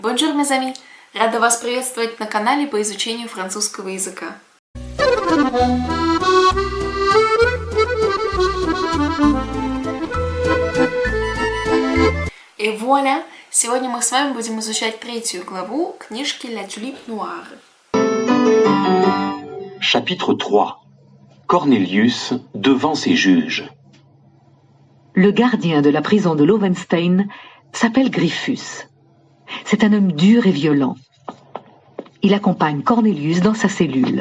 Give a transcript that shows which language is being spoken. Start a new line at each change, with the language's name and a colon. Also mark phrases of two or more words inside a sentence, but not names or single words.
French: Bonjour, mes amis!
Russian: Рада вас приветствовать на канале по изучению французского языка.
French: Et voilà!
Russian: Сегодня мы с вами будем изучать третью главу книжки La Tulipe Noire.
French: Chapitre 3. Cornelius devant ses juges. Le gardien de la prison de Lowenstein s'appelle Gryphus. C'est un homme dur et violent. Il accompagne Cornelius dans sa cellule.